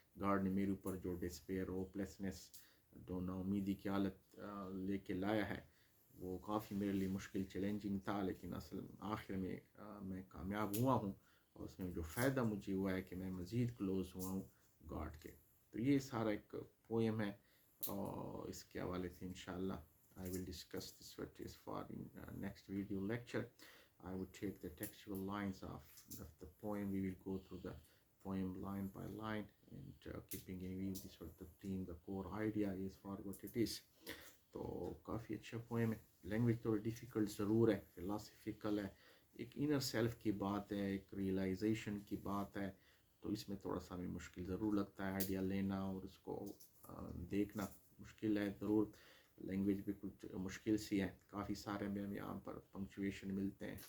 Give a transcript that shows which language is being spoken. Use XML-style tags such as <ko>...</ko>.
<ur>God نے میرے اوپر جو ڈسپیئر، ہوپلیسنس، جو نا امیدی کی حالت لے کے لایا ہے، وہ کافی میرے لیے مشکل چیلنجنگ تھا، لیکن اصل آخر میں میں کامیاب ہوا ہوں. اور اس میں جو فائدہ مجھے ہوا ہے کہ میں مزید کلوز ہوا ہوں گاڈ کے. تو یہ سارا ایک پوئم ہے، اور اس کے حوالے سے انشاءاللہ</ur> <en>I will discuss this what is for in next video lecture. I would take the textual lines of the poem. We will go through the poem line by line, and keeping in view this sort of theme, the core idea is for what it is.</en> <ur>تو کافی اچھا poem ہے. Language تھوڑی difficult ضرور ہے، philosophical ہے، ایک inner self کی بات ہے، ایک ریئلائزیشن کی بات ہے. تو اس میں تھوڑا سا ہمیں مشکل ضرور لگتا ہے، آئیڈیا لینا اور اس کو دیکھنا مشکل ہے ضرور. لینگویج بھی کچھ مشکل سی ہے، کافی سارے میں ہم یہاں پر پنکچویشن ملتے ہیں.</ur>